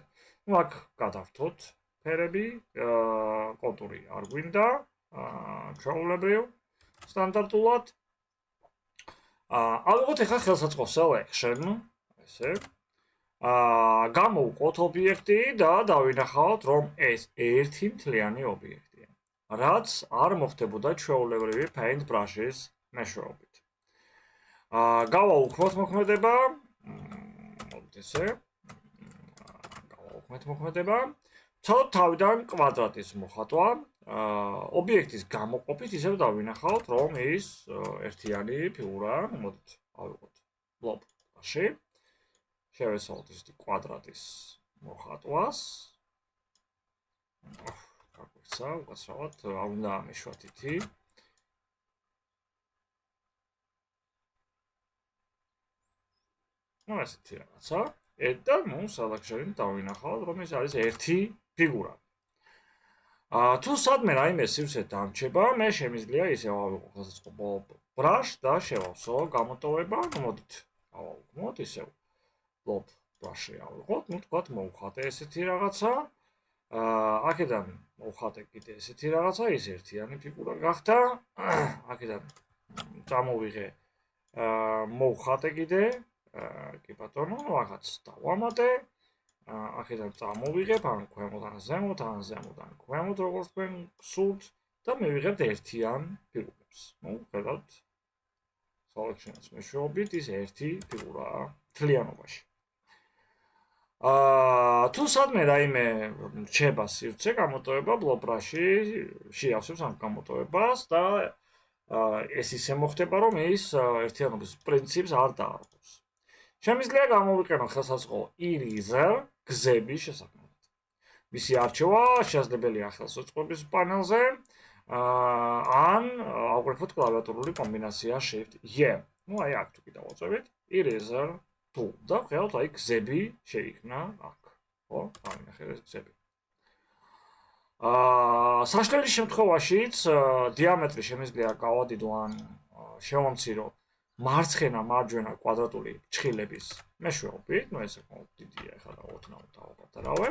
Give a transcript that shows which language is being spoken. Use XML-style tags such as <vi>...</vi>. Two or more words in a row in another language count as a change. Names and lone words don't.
<ka>ნუ აქ გადავთოთ ფერები, კონტური არ გვინდა, ჩვეულებრივ სტანდარტულად. ავიღოთ ახლა ხელსაწყო selection, ესე. გამოვყოთ ობიექტი და დავინახავთ, რომ ეს ერთი მთლიანი ობიექტია, რაც არ მოხდებოდა ჩვეულებრივი</ka> <en>paint brush-</en> <ka>ის მეშვეობით. გავაუქმოთ მოქმედება, მოდით ესე. გავაუქმეთ მოქმედება. ცალ თავიდან კვადრატის მოხატვა, ობიექტის გამოყოფით ისევ დავინახავთ, რომ ის ერთიანი ფიგურაა. მოდით ავიღოთ</ka> <en>blob brush-</en> <ka>ი. შევესწავლოთ ისეთი კვადრატის მოხატვას. გაგვიქცა, უკაცრავად, არ უნდა ამეშვათ ითი. ნუ ესეთი რაღაცა. და ნუ selection-ით დავინახავთ, რომ ეს არის ერთი ფიგურა. თუ სადმე რაიმე სივსე დამრჩება, მე შემიძლია ისევ ავიღო ხელსაწყო brush და შევავსო გამოტოვება. ნუ მოდით გავაუქმოთ ისევ</ka> <en>blob brush-</en> <ka>ი ავიღოთ, ნუ თქვათ მოვხატე ესეთი რაღაცა. აქედან მოვხატე კიდე ესეთი რაღაცა, ის ერთიანი ფიგურა გახდა. აქედან წამოვიღე, მოვხატე კიდე, კი ბატონო, რაღაც დავამატე. აქედან წამოვიღებ, ან ქვემოდან ზემოთ, ან ზემოდან ქვემოთ, როგორც თქვენ გსურთ და მივიღებთ ერთიან ფიგურებს. ნუ ხედავთ selection-ის მეშვეობით ის ერთი ფიგურაა მთლიანობაში. თუ სადმე რაიმე რჩება სივრცე გამოტოვება</ka> <en>blob brush-</en> <ka>ი შეავსებს ამ გამოტოვებას და ეს ისე მოხდება, რომ ის ერთიანობის პრინციპს არ დაარღვევს. შემიძლია გამოვიყენო ხელსაწყო eraser გზების შესაქმნელად. მისი არჩევა შესაძლებელია ხელსაწყოების პანელზე, ან ავყრიფოთ კლავიატურული კომბინაცია Shift-E. ნუ აი აქ თუ კი დავაწევით</ka> <en>eraser tool</en> <ka>და ხედავთ აი გზები შეიქმნა აქ. ხო? ამინახეთ ეს გზები. საშუალების შემთხვევაშიც დიამეტრი შემიძლია გავადიდო ან შევამცირო მარცხენა მარჯვენა კვადრატული ფრჩხილების მეშვეობით, ნუ ესე დიდია ახლა და 20 დავაპატარავებ.</ka>